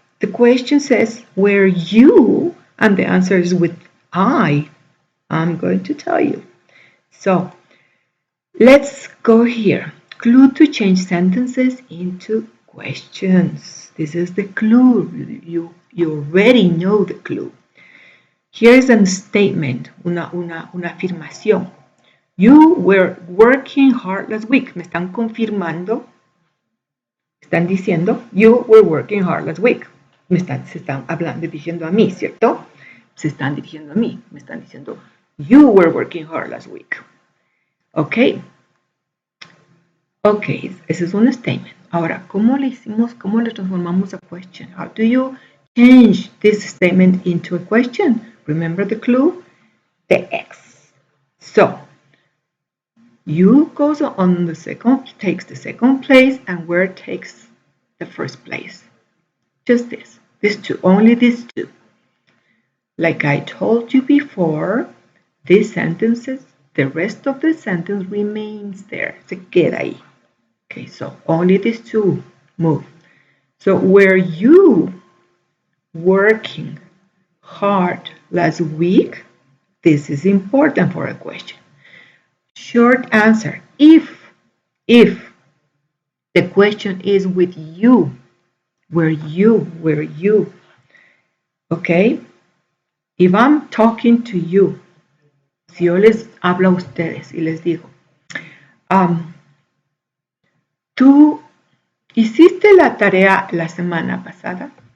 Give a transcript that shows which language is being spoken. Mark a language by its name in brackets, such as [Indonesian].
[English] The question says, were you? And the answer is with I. I'm going to tell you. So, let's go here. Clue to change sentences into questions. This is the clue. You already know the clue. Here is a statement, [Spanish] una afirmación. [English] You were working hard last week. [Spanish] Me están confirmando, están diciendo, [English] you were working hard last week. [Spanish] Se están hablando, diciendo a mí, ¿cierto? Se están dirigiendo a mí. Me están diciendo, [English] you were working hard last week. Ok. [Spanish] Ok, ese es un statement. Ahora, ¿cómo le hicimos? ¿Cómo le transformamos a question? [English] How do you change this statement into a question? Remember the clue? The X. So, you goes on the second, takes the second place, and where takes the first place. Just this. These two. Only these two. Like I told you before, these sentences, the rest of the sentence remains there. [Spanish] Se queda ahí. [English] Okay, so only these two move. So were you working hard last week? This is important for a question. Short answer. If the question is with you, were you. Okay? If I'm talking to you, [Spanish] si yo les hablo a ustedes y les digo, ¿tú hiciste la tarea la semana pasada?